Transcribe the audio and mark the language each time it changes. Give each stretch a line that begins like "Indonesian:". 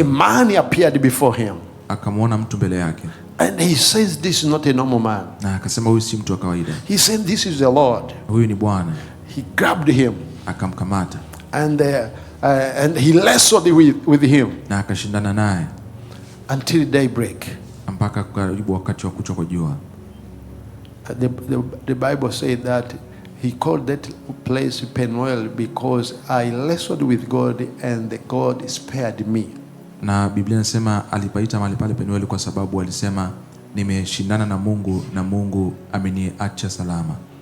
English: a man appeared before him.
Swahili: Akamwona mtu mbele yake.
English: And he says, this is not a normal man.
Swahili: Na akasema huyu si mtu wa kawaida.
English: He said, this is the Lord.
Swahili: Huyu ni Bwana.
English: He grabbed him.
Swahili: Akamkamata.
English: And he wrestled with him.
Swahili: Na akashindana naye
English: until daybreak.
Swahili: Mpaka karibu wakati wa kuchwa kwa jua.
English: The Bible said that he called that place Penuel because I wrestled with God and the God spared me.
Swahili: Na Biblia inasema alipaita mahali pale Penueli kwa sababu alisema nimeshindana na Mungu na Mungu ameniacha salama.